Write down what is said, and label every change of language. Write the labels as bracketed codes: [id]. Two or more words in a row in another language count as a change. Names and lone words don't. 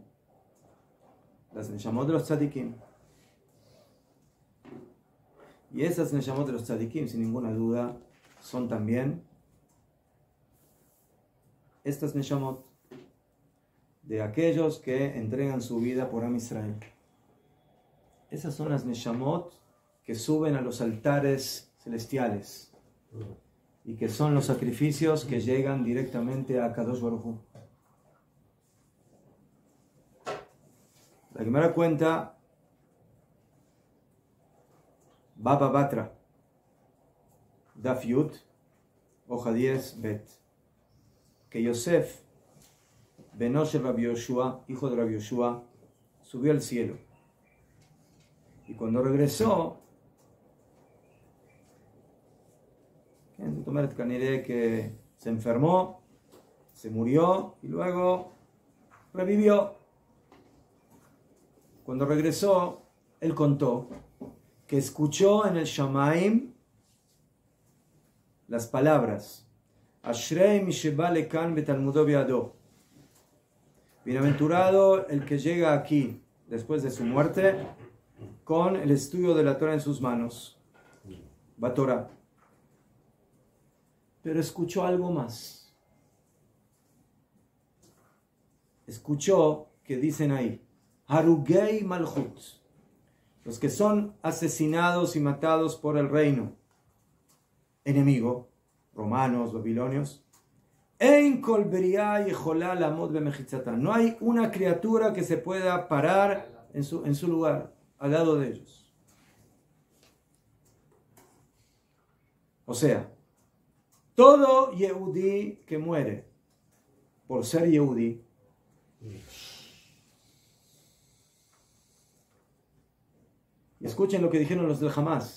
[es] Las Neshamot de los Tzadikim. Y esas Neshamot de los Tzadikim, sin ninguna duda, son también estas Neshamot de aquellos que entregan su vida por Am Israel. Esas son las Neshamot que suben a los altares celestiales y que son los sacrificios que llegan directamente a [he] קדוש ברוך הוא. [es] La Gemara cuenta, Baba Batra, [he] דף יוד, [es] hoja 10, Bet, que Yosef, Benosh Rabbi Yoshua, hijo de Rabbi Yoshua, subió al cielo. Y cuando regresó, que se enfermó, se murió y luego revivió. Cuando regresó, él contó que escuchó en el Shamaim las palabras [he] אשרי מי שבא לכאן בתלמודו בידו. [es] Bienaventurado el que llega aquí después de su muerte con el estudio de la Torah en sus manos, Batorah. Pero escuchó algo más. Escuchó que dicen ahí [he] הרוגי מלכות, [es] los que son asesinados y matados por el reino enemigo, romanos, babilonios. [he] אין כל בריה יכולה לעמוד במחיצתה. [es] No hay una criatura que se pueda parar en su lugar, al lado de ellos. O sea, todo Yehudí que muere por ser Yehudí y escuchen lo que dijeron los del Hamas.